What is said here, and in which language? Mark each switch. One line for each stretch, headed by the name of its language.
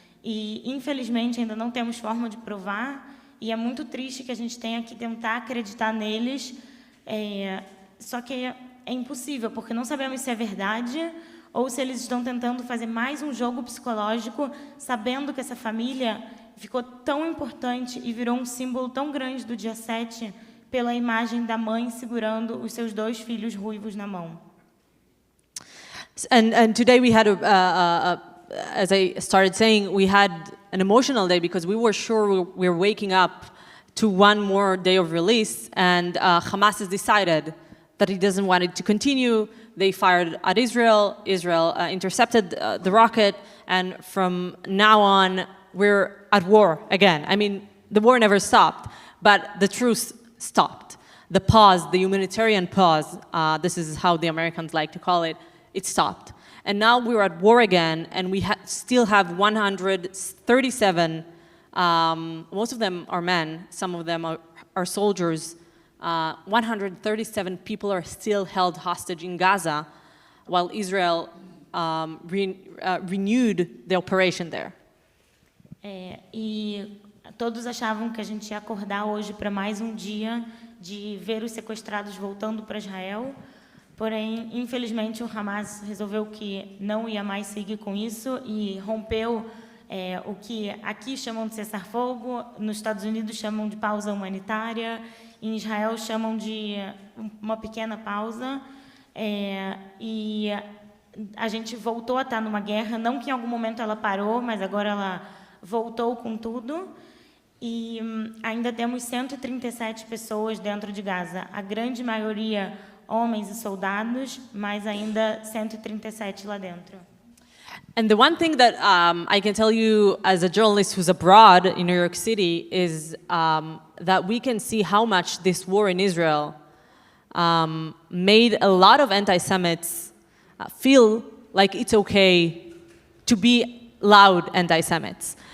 Portuguese: E, infelizmente, ainda não temos forma de provar, e é muito triste que a gente tenha que tentar acreditar neles, só que é impossível, porque não sabemos se é verdade ou se eles estão tentando fazer mais um jogo psicológico, sabendo que essa família ficou tão importante e virou um símbolo tão grande do dia 7 pela imagem da mãe segurando os seus 2 filhos ruivos na mão.
English: And today we had as I started saying, we had an emotional day because we were sure we were waking up to one more day of release, and Hamas has decided that he doesn't want it to continue. They fired at Israel. Israel intercepted the rocket, and from now on, we're at war again. I mean, the war never stopped, but the truce stopped. The pause, the humanitarian pause, this is how the Americans like to call it, it stopped. And now we're at war again, and we still have 137, most of them are men, some of them are soldiers. 137 people are still held hostage in Gaza, while Israel renewed the operation there.
Portuguese: E todos achavam que a gente ia acordar hoje para mais um dia de ver os sequestrados voltando para Israel. Porém, infelizmente, o Hamas resolveu que não ia mais seguir com isso e rompeu o que aqui chamam de cessar-fogo, nos Estados Unidos chamam de pausa humanitária, em Israel chamam de uma pequena pausa, e a gente voltou a estar numa guerra, não que em algum momento ela parou, mas agora ela voltou com tudo, e ainda temos 137 pessoas dentro de Gaza, a grande maioria homens e soldados, mas ainda 137 lá dentro.
English: And the one thing that I can tell you as a journalist who's abroad in New York City is that we can see how much this war in Israel made a lot of anti-Semites feel like it's okay to be loud anti-Semites.